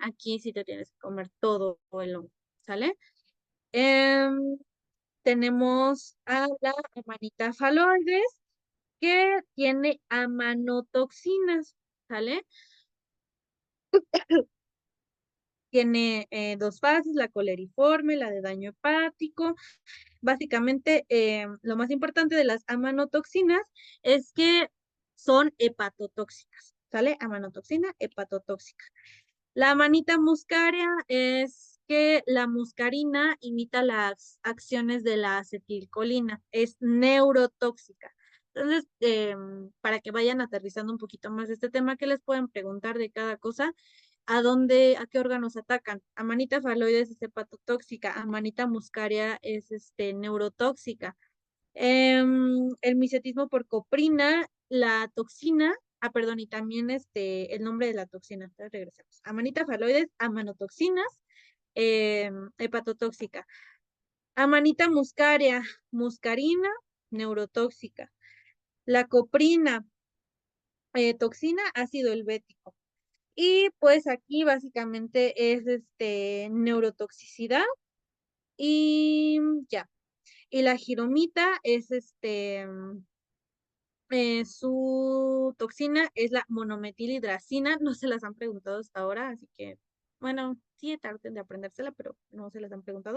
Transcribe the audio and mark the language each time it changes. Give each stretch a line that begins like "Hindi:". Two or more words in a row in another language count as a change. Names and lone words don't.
Spanish: Aquí sí te tienes que comer todo el hongo, ¿sale? Em, Tenemos a la amanita faloides que tiene amanotoxinas, ¿sale? Tiene dos fases, la coleriforme, la de daño hepático. Básicamente, lo más importante de las amanotoxinas es que son hepatotóxicas, ¿sale? Amanotoxina, hepatotóxica. La amanita muscaria es que la muscarina imita las acciones de la acetilcolina, es neurotóxica. Entonces, para que vayan aterrizando un poquito más de este tema, ¿qué les pueden preguntar de cada cosa? A qué órganos atacan? Amanita faloides es hepatotóxica, amanita muscaria es neurotóxica. El misetismo por coprina, la toxina, perdón, y también el nombre de la toxina. Entonces regresemos. Amanita faloides, amanotoxinas, hepatotóxica. Amanita muscaria, muscarina, neurotóxica. La coprina, toxina, ácido helvético. Y pues aquí básicamente es neurotoxicidad y ya. Y la giromita es su toxina es la monometilhidracina, no se las han preguntado hasta ahora, así que, bueno, sí traten de aprendérsela, pero no se las han preguntado.